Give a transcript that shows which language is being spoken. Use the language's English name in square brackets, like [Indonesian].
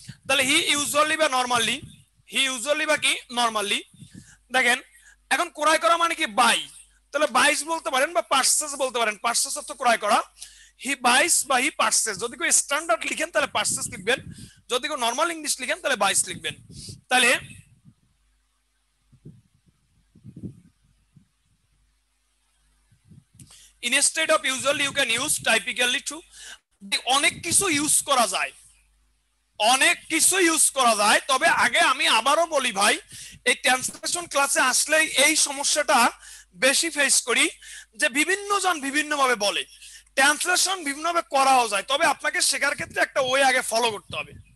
[Bangla] তাহলে হি ইউজুয়ালি বা নরমালি, হি ইউজুয়ালি বা কি, নরমালি। দেখেন, এখন ক্রয় করা মানে কি, বাই। তাহলে বাইস বলতে পারেন বা পার্সেস বলতে পারেন। পার্সেস অর্থ ক্রয় করা, হি বাইস বা হি পার্সেস। যদি কেউ স্ট্যান্ডার্ড লিখেন তাহলে পার্সেস লিখবেন, যদি কেউ নরমাল ইংলিশ লিখেন তাহলে বাইস লিখবেন। [English] তাহলে instead of usually you can use typically to। [Bangla] অনেক কিছু ইউজ করা যায়, অনেক কিছু ইউজ করা যায়। তবে আগে আমি আবারও বলি ভাই, এই ট্রান্সলেশন ক্লাসে আসলে এই সমস্যাটা বেশি ফেস করি যে বিভিন্ন জন বিভিন্ন ভাবে বলে, ট্রান্সলেশন বিভিন্ন ভাবে করাও যায়, তবে আপনাকে শেখার ক্ষেত্রে একটা ওয়ে আগে ফলো করতে হবে।